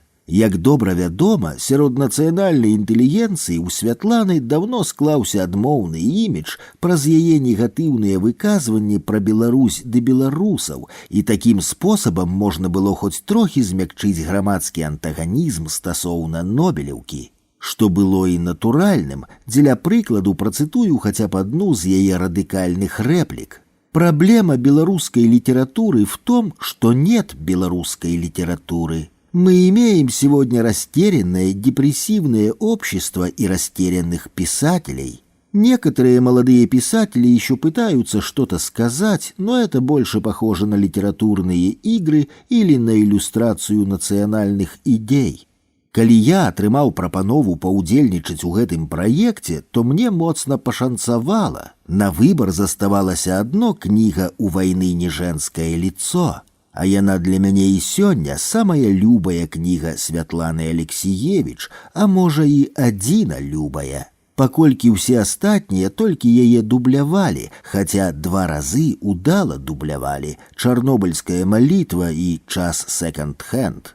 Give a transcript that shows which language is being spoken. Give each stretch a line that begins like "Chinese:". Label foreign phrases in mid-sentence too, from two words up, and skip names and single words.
Belarusian: Як добра вядома, сярод нацыянальнай інтэлігенцыі ў Святланы даўно склаўся адмоўны імідж праз яе негатыўныя выказванні пра Беларусь ды беларусаў, і такім спосабам можна было хоць трохі змякчыць грамадскі антаганізм стасоўна Нобелеўкі. Што было і натуральным, дзеля прыкладу працытую хаця б адну з яе радыкальных рэплік.
Russian: Проблема белорусской литературы в том, что нет белорусской литературы. Мы имеем сегодня растерянное, депрессивное общество и растерянных писателей. Некоторые молодые писатели еще пытаются что-то сказать, но это больше похоже на литературные игры или на иллюстрацию национальных идей.
Belarusian: Калі я атрымаў прапанову паўдзельнічаць у гэтым праекце, то мне моцна пашанцавала. На выбар заставалася адно кніга «У вайны не женское лицо», а яна для мяне і сёння самая любая кніга Святланы Алексіевіч, а можа і адзіна любая. Паколькі ўсе астатнія толькі яе дублявалі, хаця 2 разы удала дублявалі «Чарнобыльская малітва» і «Час секонд-хенд».